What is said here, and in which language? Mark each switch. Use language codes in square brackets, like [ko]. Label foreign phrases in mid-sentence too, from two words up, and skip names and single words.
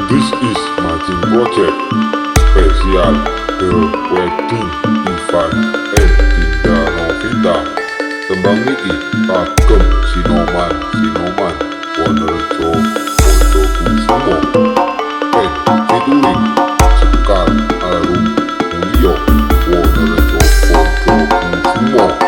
[en] is Martin Project Spesial The Wedding Ivan and Dinda Novita. [jv] Tembang niki kagem Sinoman Wonerjo Ojo Kusumo [en] and featuring [jv] Sekar Arum Mulyo Wonerjo Ojo Kusumo.